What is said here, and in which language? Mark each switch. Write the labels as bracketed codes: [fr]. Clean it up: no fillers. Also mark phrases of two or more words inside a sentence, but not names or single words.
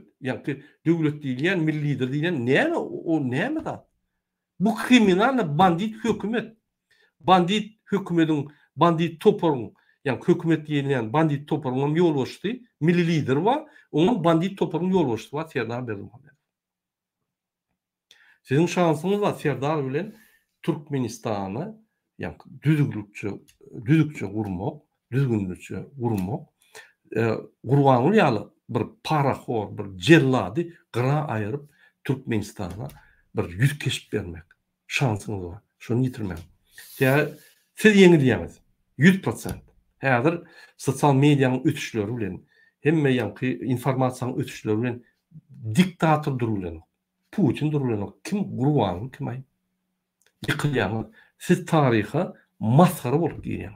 [tk] Ýa-ni döwlet diýilýän, milli lider diýilýän näme? O näme da? Bu kriminal bandit hökümet. Bandit hökümetiň, bandit toparyň, ýa-ni hökümet diýilýän bandit toparyň ýol başdy, milli lider bar, onuň bandit toparyň ýol başdy bar, Serdar Berdimuhammedow. Sizin şansınız var Serdar bilen Türkmenistany ýa-ni düzükçe gurmak, düzgünlükçe gurmak, Gurbanoğlu ýaly bir paraxor, bir jellady gyra aýryp Türkmenistana bir ýüz keşip bermek şansınız var. Şonu ýitirmek. Ya siz ýeňilýäňiz 100%. Häzir sosial mediýanyň ötüşleri bilen, hemme ýa-ni informasiýanyň ötüşleri bilen diktator durulan, Putin durulan kim Gurbanoğlu kim aý? Ýykylýan siz taryha maskara bolup giýýäňiz.